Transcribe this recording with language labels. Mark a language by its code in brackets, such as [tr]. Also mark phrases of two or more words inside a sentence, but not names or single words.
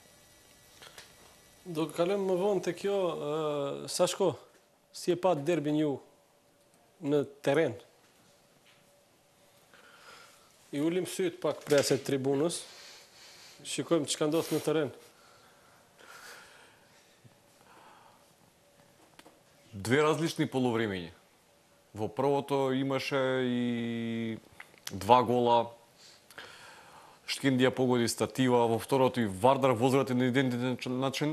[sq] Do kalojmë më vonë te kjo, Sashko, si e pat derbin ju në terren? I ulim syt pak preset tribunës, shikojmë çka ndodh në terren. [mk] Две различни полувремења. Во првото имаше и 2 гола, Шкиндија погоди статива, во второто и Вардар возврати на идентичен начин.